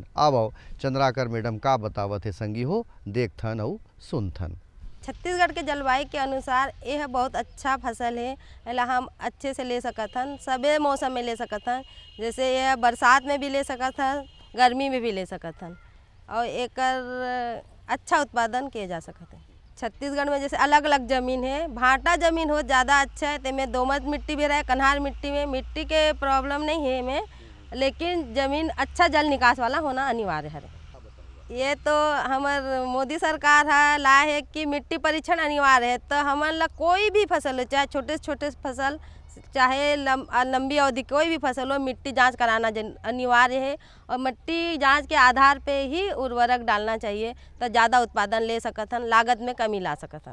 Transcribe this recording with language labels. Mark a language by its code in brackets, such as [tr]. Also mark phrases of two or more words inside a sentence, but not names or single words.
[hne] आओ चंद्राकर मैडम का बतावत है संगी हो, देखथन और सुनथन। छत्तीसगढ़ के जलवायु के अनुसार यह बहुत अच्छा फसल है, एला हम अच्छे से ले सकत हन, सबे मौसम में ले सकत हन। जैसे यह बरसात में भी ले सकत हन, गर्मी में भी ले सकत हन और एकर अच्छा उत्पादन किए जा सकत है। छत्तीसगढ़ में जैसे अलग अलग ज़मीन है, भाटा ज़मीन हो ज़्यादा अच्छा है, तेमें दोमट मिट्टी भी रहे, कन्हार मिट्टी में मिट्टी के प्रॉब्लम नहीं है में, लेकिन ज़मीन अच्छा जल निकास वाला होना अनिवार्य है। ये तो हमार मोदी सरकार है लाए है कि मिट्टी परीक्षण अनिवार्य है, तो हमन ला कोई भी फसल हो, चाहे छोटे से छोटे फसल चाहे लंबी अवधि कोई भी फसल हो, मिट्टी जांच कराना अनिवार्य है और मिट्टी जांच के आधार पे ही उर्वरक डालना चाहिए, तो ज़्यादा उत्पादन ले सकत हन, लागत में कमी ला सकत हन।